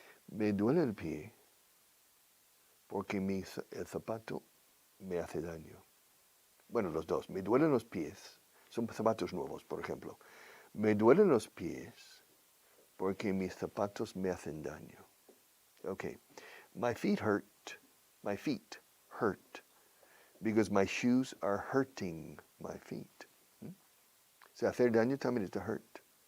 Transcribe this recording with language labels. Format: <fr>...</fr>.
<es>Me duele el pie porque el zapato me hace daño. Bueno, los dos. Me duelen los pies. Son zapatos nuevos, por ejemplo. Me duelen los pies porque mis zapatos me hacen daño.</es> <en>Okay. My feet hurt. My feet hurt because my shoes are hurting my feet.</en> <es>Se hacer daño también es to hurt.</es>